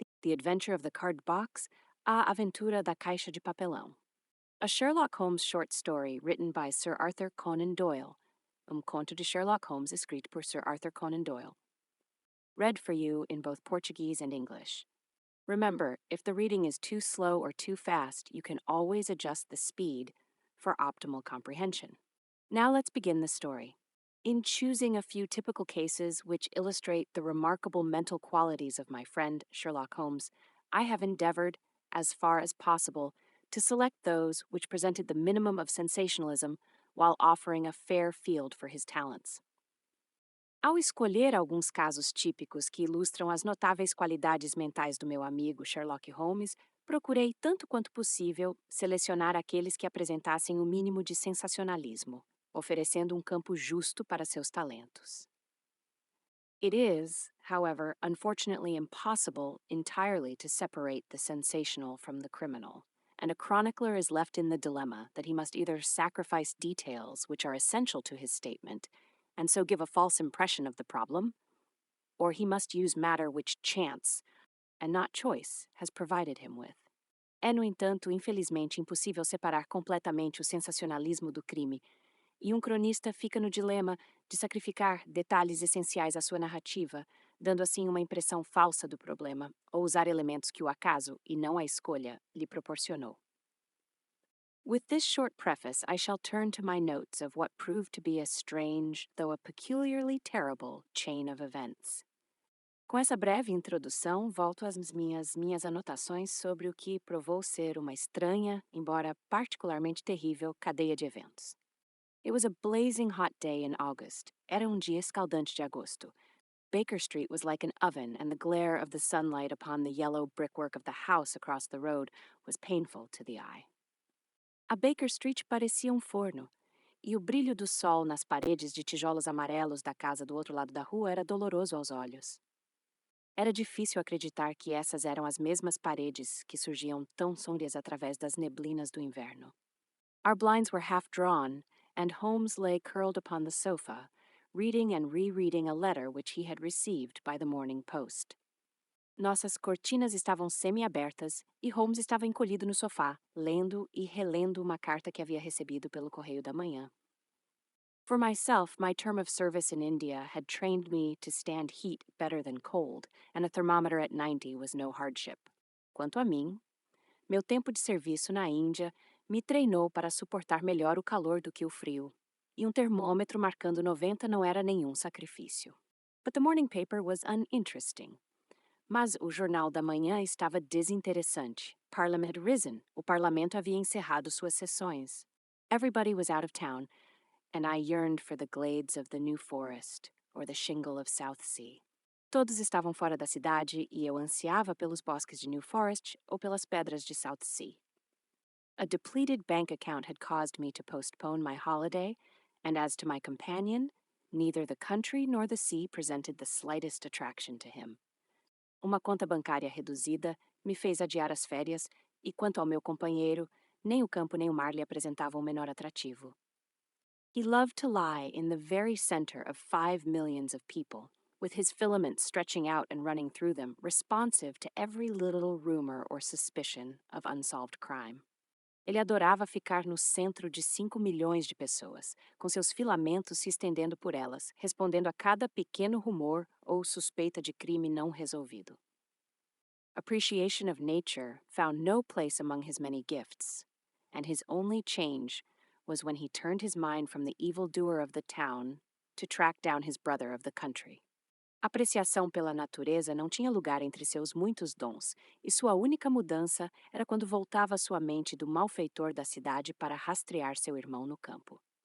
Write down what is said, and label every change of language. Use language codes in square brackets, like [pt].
[en] The Adventure of the Card Box, [pt] A Aventura da Caixa de Papelão. [en] A Sherlock Holmes short story written by Sir Arthur Conan Doyle. [pt] Conto de Sherlock Holmes, escrito por Sir Arthur Conan Doyle. [en] Read for you in both Portuguese and English. Remember, if the reading is too slow or too fast, you can always adjust the speed for optimal comprehension. Now let's begin the story. In choosing a few typical cases which illustrate the remarkable mental qualities of my friend Sherlock Holmes, I have endeavored, as far as possible, to select those which presented the minimum of sensationalism while offering a fair field for his talents. [pt] Ao escolher alguns casos típicos que ilustram as notáveis qualidades mentais do meu amigo Sherlock Holmes, procurei, tanto quanto possível, selecionar aqueles que apresentassem o mínimo de sensacionalismo, oferecendo um campo justo para seus talentos. [en] It is, however, unfortunately impossible entirely to separate the sensational from the criminal, and a chronicler is left in the dilemma that he must either sacrifice details which are essential to his statement, and so give a false impression of the problem, or he must use matter which chance, and not choice, has provided him with. [pt] É, no entanto, infelizmente impossível separar completamente o sensacionalismo do crime, e um cronista fica no dilema de sacrificar detalhes essenciais à sua narrativa, dando assim uma impressão falsa do problema, ou usar elementos que o acaso, e não a escolha, lhe proporcionou. [en] With this short preface, I shall turn to my notes of what proved to be a strange, though a peculiarly terrible, chain of events. [pt] Com essa breve introdução, volto às minhas anotações sobre o que provou ser uma estranha, embora particularmente terrível, cadeia de eventos. [en] It was a blazing hot day in August. [pt] Era dia escaldante de agosto. [en] Baker Street was like an oven, and the glare of the sunlight upon the yellow brickwork of the house across the road was painful to the eye. [pt] A Baker Street parecia forno, e o brilho do sol nas paredes de tijolos amarelos da casa do outro lado da rua era doloroso aos olhos. Era difícil acreditar que essas eram as mesmas paredes que surgiam tão sombrias através das neblinas do inverno. [en] Our blinds were half drawn, and Holmes lay curled upon the sofa, reading and rereading a letter which he had received by the morning post. [pt] Nossas cortinas estavam semi-abertas e Holmes estava encolhido no sofá, lendo e relendo uma carta que havia recebido pelo correio da manhã. [en] For myself, my term of service in India had trained me to stand heat better than cold, and a thermometer at 90 was no hardship. [pt] Quanto a mim, meu tempo de serviço na Índia me treinou para suportar melhor o calor do que o frio, e termômetro marcando 90 não era nenhum sacrifício. [en] But the morning paper was uninteresting. [pt] Mas o jornal da manhã estava desinteressante. [en] Parliament had risen. [pt] O parlamento havia encerrado suas sessões. [en] Everybody was out of town, and I yearned for the glades of the New Forest or the shingle of South Sea. [pt] Todos estavam fora da cidade e eu ansiava pelos bosques de New Forest ou pelas pedras de South Sea. [en] A depleted bank account had caused me to postpone my holiday, and as to my companion, neither the country nor the sea presented the slightest attraction to him. [pt] Uma conta bancária reduzida me fez adiar as férias, e quanto ao meu companheiro, nem o campo nem o mar lhe apresentavam o menor atrativo. [en] He loved to lie in the very center of 5 millions of people, with his filaments stretching out and running through them, responsive to every little rumor or suspicion of unsolved crime. [pt] Ele adorava ficar no centro de 5 milhões de pessoas, com seus filamentos se estendendo por elas, respondendo a cada pequeno rumor ou suspeita de crime não resolvido. [en] Appreciation of nature found no place among his many gifts, and his only change was when he turned his mind from the evildoer of the town to track down his brother of the country. [pt] Apreciação pela natureza não tinha lugar entre seus muitos dons, e sua única mudança era quando voltava sua mente do malfeitor da cidade para rastrear seu irmão no campo.